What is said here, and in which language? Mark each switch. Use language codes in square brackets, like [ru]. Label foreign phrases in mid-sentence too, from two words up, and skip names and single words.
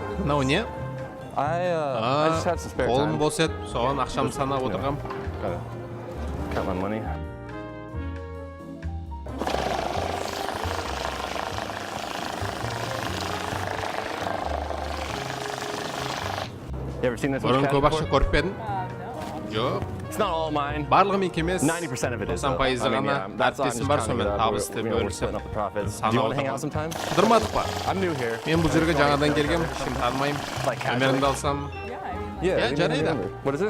[kk] Мынау не? [en] I just had some spare [kk] Қолым [en] time. [kk] бос еді, соған ақшам санап отырғам. [en] Gotta count my money. You ever seen this much [kk] Бұрын [en] cash [kk] көп ақша [en] before? [kk] көріп пе едің? Жоқ. [en] It's not all mine. [kk] Барлығы менікі емес. [en] 90% of it is. though. [kk] 90% [en] I mean, [kk] ғана [en] yeah, that's why I'm [kk] әріптесім [en] just [kk] бар, [en] counting [kk] сонымен [en] it up. [kk] табысты [en] We're [kk] бөлісіп [en] splitting up the profits. Do [kk] санап [en] you want to hang out [kk] отырғам. [en] sometime? [kk] Қыдырмадық па? [en] I'm new here. [kk] Мен бұл жерге жаңадан келгем, ешкім танымаймын. [en] Like casually? [kk] Нөмеріңді алсам, [en] Yeah, Yeah, give me [kk] жарайды. [en] your number. What is it?